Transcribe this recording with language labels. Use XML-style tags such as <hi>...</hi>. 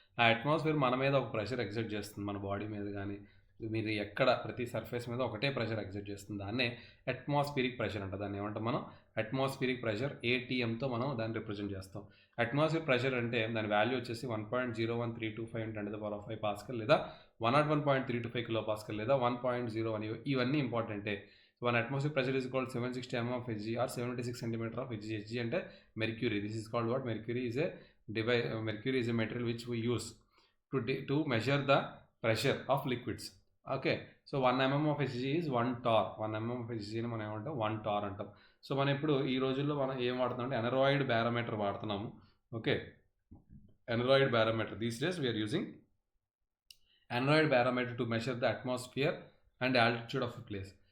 <te>ఆ అట్మాస్ఫియర్ మన మీద ఒక ప్రెషర్ ఎగ్జర్ట్ చేస్తుంది. మన బాడీ మీద కానీ మీరు ఎక్కడ ప్రతి సర్ఫేస్ మీద ఒకటే ప్రెషర్ ఎగ్జర్ట్ చేస్తుంది. దాన్నే అట్మాస్ఫిరిక్ ప్రెషర్ అంట. దాన్ని ఏమంటాం మనం అట్మాస్ఫిరిక్ ప్రెషర్ ఏటీఎంతో మనం దాన్ని రిప్రజెంట్ చేస్తాం. అట్మాస్ఫియర్ ప్రెషర్ అంటే దాని వాల్యూ వచ్చేసి 1.01325 × 10⁵ పాస్కల్ లేదా 101.325 కిలో పాస్కల్ లేదా 1.01 ఇవన్నీ ఇంపార్టెంటే.</te> <en>One atmospheric pressure is called 760 mm of Hg or 76 centimeter of Hg. Hg అంటే mercury. This is called what? Mercury is a device. Mercury is a material which we use to measure the pressure of liquids. Okay. So 1 mm of Hg is 1 torr.</en> <te>1 mm of Hg ని మనం ఏమంటాం 1 torr అంటాం. So మనం ఇప్పుడు ఈ రోజుల్లో మనం ఏం వాడుతున్నాం అంటే అనరాయిడ్ బ్యారోమీటర్ వాడుతున్నాము.</te> <en>Okay, aneroid barometer. These days we are using aneroid barometer to measure the atmosphere and altitude of a place.</en>